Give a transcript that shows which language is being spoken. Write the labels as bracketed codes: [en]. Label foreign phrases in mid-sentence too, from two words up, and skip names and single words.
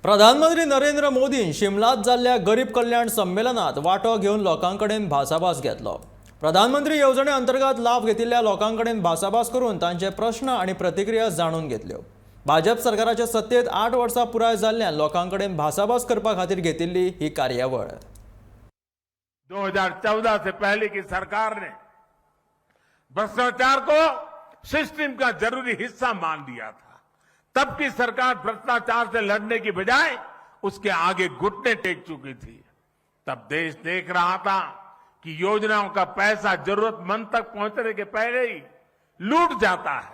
[kok] प्रधानमंत्री नरेंद्र मोदीन शिमलात जाल्ल्या गरीब कल्याण संमेलनात वांटो घेवन लोकांकडेन भासाभास घेतलो। प्रधानमंत्री येवजणे अंतर्गत लाभ घेतिल्ल्या लोकांकडेन भासाभास करून तांचे प्रश्न आणि प्रतिक्रिया जाणून घेतल्यो। भाजप सरकाराच्या सत्तेत 8 वर्सां पुराय जाल्ल्यान लोकांकडेन भासाभास करपा खातीर घेतिल्ली ही कार्यावळ। [hi] 2014 से पहले की सरकार ने भ्रष्टाचार को सिस्टम का जरूरी हिस्सा मान लिया था। तब की सरकार भ्रष्टाचार से लड़ने की बजाय उसके आगे घुटने टेक चुकी थी। तब देश देख रहा था कि योजनाओं का पैसा जरूरतमंद तक पहुंचने के पहले ही लूट जाता है।